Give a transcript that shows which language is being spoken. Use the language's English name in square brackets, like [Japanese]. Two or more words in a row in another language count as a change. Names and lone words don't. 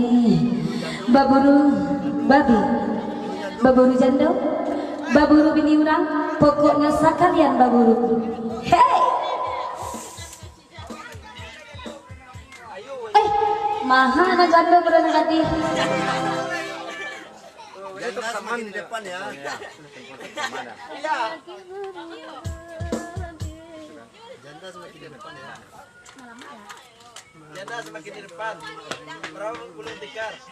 [Minangkabau] Baburu babi, baburu jando, baburu bini urang, pokoknya sekalian baburu. Hey, mahal na jando berada nanti. [Indonesian] Janda semakin di depan ya. Janda semakin di depan ya. Janda semakin di depan. Perahu gulung tikar.